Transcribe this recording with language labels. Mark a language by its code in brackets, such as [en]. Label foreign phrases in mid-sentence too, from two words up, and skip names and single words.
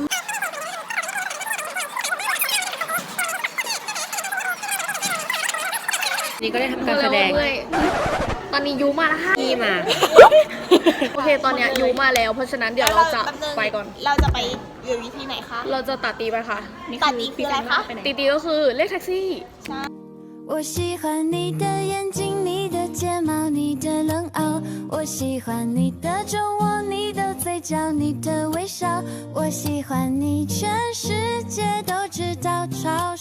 [th] นี่ก็ได้ทำการแสดง ตอนนี้ยูมาแล้วค่ะ พี่มา โอเคตอนนี้ยูมาแล้วเพราะฉะนั้นเดี๋ยวเราจะไปก่อน เราจะไปอยู่วิธีไหนคะ เราจะตัดตีไปค่ะ ตัดตีคืออะไรคะ ตีก็คือเรียกแท็กซี่ [zh] 我喜欢你的眼睛，你的睫毛，你的冷傲。我喜欢你的酒窝，你的嘴角，你的微笑。我喜欢你，全世界都知道，嘲笑。